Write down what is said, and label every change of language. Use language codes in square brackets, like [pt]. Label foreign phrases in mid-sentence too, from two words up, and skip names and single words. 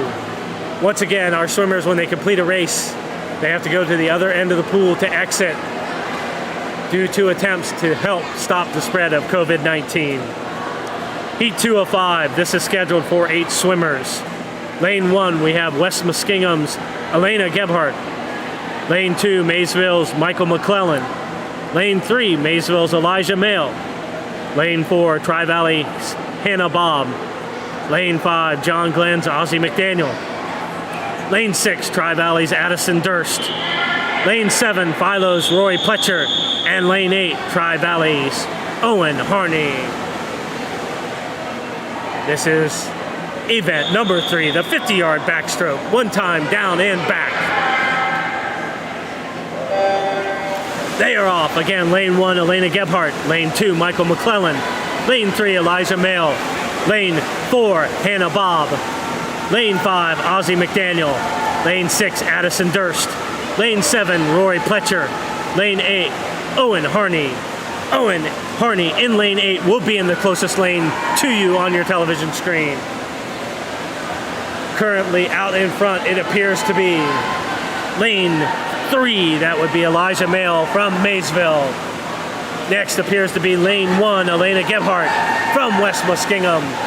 [en] Once again, our swimmers, when they complete a race, they have to go to the other end of the pool to exit due to attempts to help stop the spread of COVID-19. Heat 2 of 5, this is scheduled for 8 swimmers. Lane 1, we have West Muskingum's Elena Gebhardt. Lane 2, Maysville's Michael McClellan. Lane 3, Maysville's Elijah Mail. Lane 4, Tri-Valley's Hannah Bob. Lane 5, John Glenn's Ozzie McDaniel. Lane 6, Tri-Valley's Addison Durst. Lane 7, Philo's Roy Pletcher. And Lane 8, Tri-Valley's Owen Harney. This is event number 3, the 50-yard backstroke. 1 time down and back. They are off. Again, lane 1, Elena Gebhardt. Lane 2, Michael McClellan. Lane 3, Elijah Mail. Lane 4, Hannah Bob. Lane 5, Ozzie McDaniel. Lane 6, Addison Durst. Lane 7, Roy Pletcher. Lane 8, Owen Harney. Owen Harney in lane 8 will be in the closest lane to you on your television screen. Currently out in front, it appears to be lane 3. That would be Elijah Mail from Maysville. Next appears to be lane 1, Elena Gebhardt from West Muskingum.